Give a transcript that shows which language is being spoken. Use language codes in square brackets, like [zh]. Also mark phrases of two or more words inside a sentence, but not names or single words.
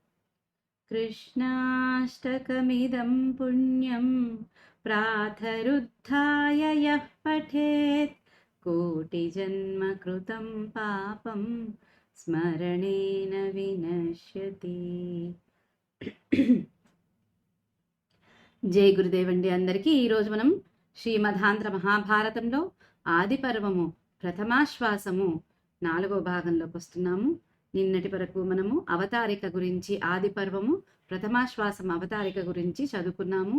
[sa] कृष्णाष्टकमिदं पुण्यं प्रातरुत्थाय यः पठेत् कोटिजन्मकृतं पापं स्मरणेन विनश्यति। [te] జై గురుదేవ్ అండి అందరికీ. ఈరోజు మనం శ్రీమదాంధ్ర మహాభారతంలో ఆది పర్వము ప్రథమాశ్వాసము 4వ భాగంలోకి వస్తున్నాము. నిన్నటి వరకు మనము అవతారిక గురించి, ఆది పర్వము ప్రథమాశ్వాసం అవతారిక గురించి చదువుకున్నాము.